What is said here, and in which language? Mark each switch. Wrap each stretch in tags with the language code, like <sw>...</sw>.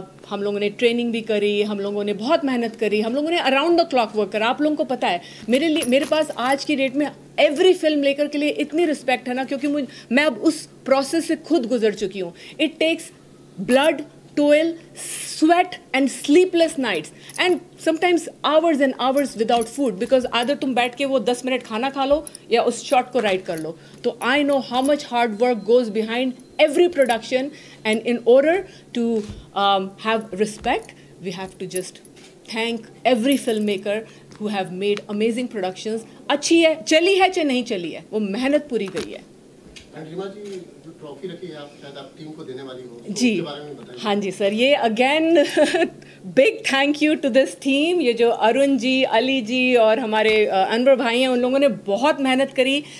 <hi>हम लोगों ने ट्रेनिंग भी करी, हम लोगों ने बहुत मेहनत करी, हम लोगों ने</hi> <en>around the clock work</en> <hi>करा. आप लोगों को पता है मेरे पास आज की डेट में एवरी फिल्म लेकर के लिए इतनी रिस्पेक्ट है ना, क्योंकि मैं अब उस प्रोसेस से खुद गुजर चुकी हूँ.</hi> <en>it takes blood, toil, sweat and sleepless nights and sometimes hours and hours without food, because either</en> <hi>तुम बैठ के वो 10 मिनट खाना खा लो या उस शॉट को राइट कर लो.</hi> <en>तो I know how much hard work goes behind every production, and in order to have respect, we have to just thank every filmmaker who have made amazing productions.</en> <hi>अच्छी है, चली है चाहे नहीं चली है, वो मेहनत पूरी गई है. रीमा जी, जो ट्रॉफी रखी है आप शायद आप टीम को देने वाली हो, तो जी, उसके बारे में बताइए. हाँ जी सर, ये again</hi> <en>Big thank you to this team.</en> <hi>ये जो अरुण जी, अली जी और हमारे अनवर भाई हैं, उन लोगों ने बहुत मेहनत करी.</hi>